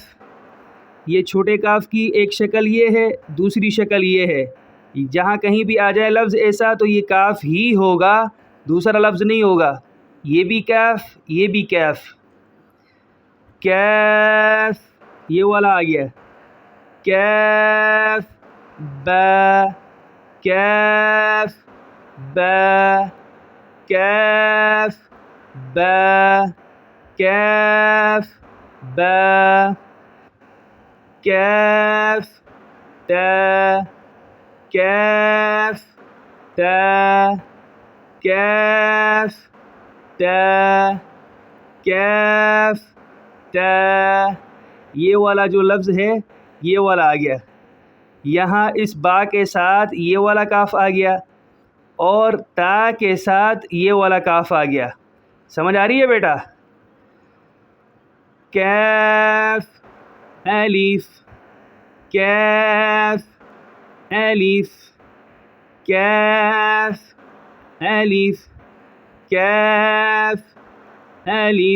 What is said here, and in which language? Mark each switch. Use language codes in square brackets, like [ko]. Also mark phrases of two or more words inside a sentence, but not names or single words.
[ur] یہ چھوٹے کاف کی ایک شکل یہ ہے، دوسری شکل یہ ہے۔ جہاں کہیں بھی آ جائے لفظ ایسا تو یہ کاف ہی ہوگا، دوسرا لفظ نہیں ہوگا۔ یہ بھی کیف، یہ بھی کیف۔ کیف یہ والا آ گیا، کیف با کیف با کیف با کیف با کیف تا کیف تا کیف تا کیف تا۔ یہ والا جو لفظ ہے یہ والا آ گیا، یہاں اس با کے ساتھ یہ والا کاف آ گیا اور تا کے ساتھ یہ والا کاف آ گیا۔ سمجھ آ رہی ہے بیٹا؟ کیف الف کیف الف کیف الف کیف الف۔